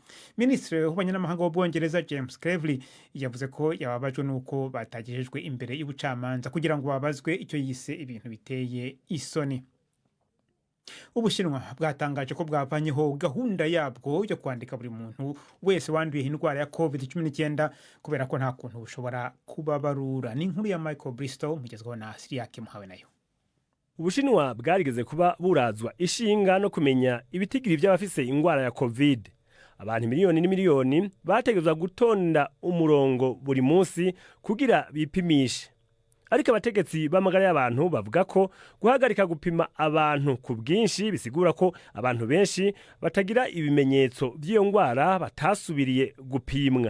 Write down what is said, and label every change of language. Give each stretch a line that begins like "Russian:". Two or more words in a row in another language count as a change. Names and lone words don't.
Kinyarwanda: Minisitiri w'Abanyamahanga w'Ubwongereza James Cleverly yavuze ko yababajwe nuko batagejejwe imbere y'ubucamanza kugira ngo babazwe icyo yise ibintu biteye isoni. Ubushinwa bwatangaje ko bwavanyeho gahunda yabwo yo kwandika buri muntu wese wanduye indwara ya COVID-19 kubera ko nta kuntu bushobora kubabarura.
Rundi: Ni inkuru ya Michael Bristow mugezweho na Siriake Muhawe nayo. Ubushinwa bwarigeze kuba burazwa ishinga no kumenya ibitigiri by'abafise ingwara ya COVID. Abantu miliyoni n'imiliyoni bategezwa gutonda umurongo buri munsi kugira bipimishe. Ariko abategetsi b'amagara y'abantu bavuga ko guhagarika gupima abantu ku bwinshi bisigura ko abantu benshi batagira ibimenyetso by'iyo ngwara batasubiriye gupimwa.